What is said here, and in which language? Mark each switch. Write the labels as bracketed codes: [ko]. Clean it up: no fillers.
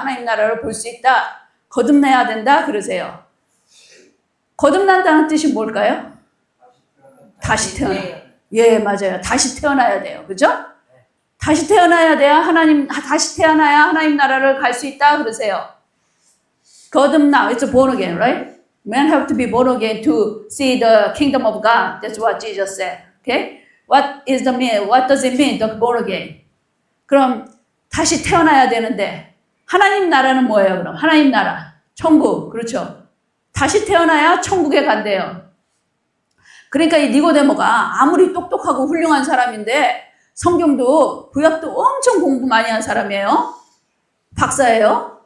[ko] 하나님 나라를 볼 수 있다. 거듭나야 된다. 그러세요. 거듭난다는 뜻이 뭘까요? 다시 태어나. 예, 맞아요. 다시 태어나야 돼요. 그죠? 다시 태어나야 돼야 다시 태어나야 하나님 나라를 갈 수 있다. 그러세요. 거듭나. [en] It's born again, right? Men have to be born again to see the kingdom of God. That's what Jesus said. Okay? What does it mean, the born again? [ko] 그럼 다시 태어나야 되는데 하나님 나라는 뭐예요, 그럼? 하나님 나라. 천국. 그렇죠? 다시 태어나야 천국에 간대요. 그러니까 이 니고데모가 아무리 똑똑하고 훌륭한 사람인데 성경도 구약도 엄청 공부 많이 한 사람이에요. 박사예요.